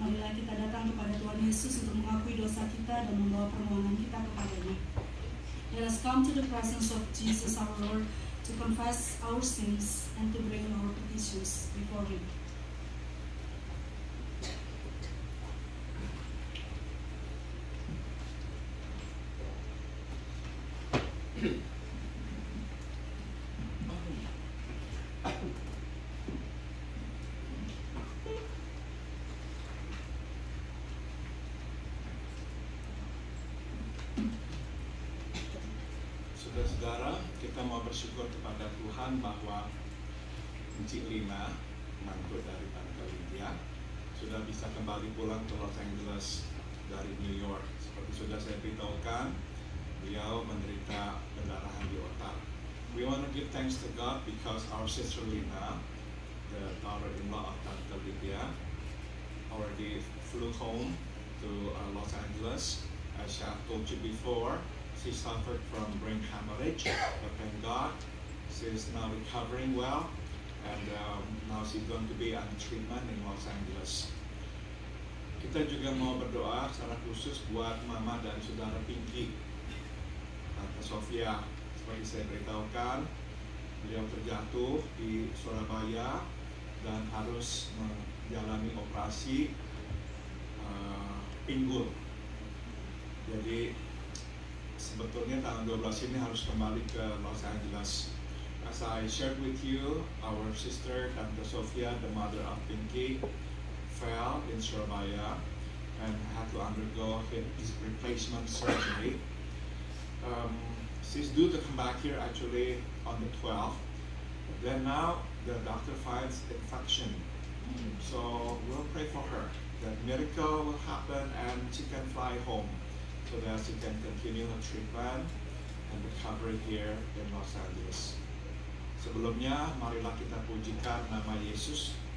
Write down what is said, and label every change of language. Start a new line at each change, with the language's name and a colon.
Indonesian: mengakui dosa kita dan membawa permohonan kita kepadanya.
English: Let us come to the presence of Jesus our Lord to confess our sins and to bring our petitions before Him.
Indonesian: Saudara-saudara, kita mau bersyukur kepada Tuhan bahwa Encik Lina, mantu dari Tante Lydia, sudah bisa kembali pulang ke Los Angeles dari New York. Seperti sudah saya beritahukan, beliau menderita pendarahan di otak.
English: We want to give thanks to God because our sister Lina, the daughter-in-law of Tante Lydia, already flew home to Los Angeles. As I told you before, she suffered from brain hemorrhage, but thank God she is now recovering well, and now she's going to be on treatment in Los Angeles.
Indonesian: Kita juga mau berdoa secara khusus buat Mama dan Saudara Pinky, Tante Sofia. Seperti saya beritahukan, beliau terjatuh di Surabaya dan harus menjalani operasi pinggul. Jadi sebetulnya tanggal 12 ini harus kembali ke Los Angeles.
English: As I shared with you, our sister Tante Sofia, the mother of Pinky, fell in Surabaya and had to undergo his replacement surgery. She's due to come back here actually on the 12th. Then now the doctor finds infection. So we'll pray for her that miracle will happen and she can fly home, so that she can continue her treatment and recovery here in Los Angeles.
Indonesian: Sebelumnya, marilah kita pujikan nama Yesus.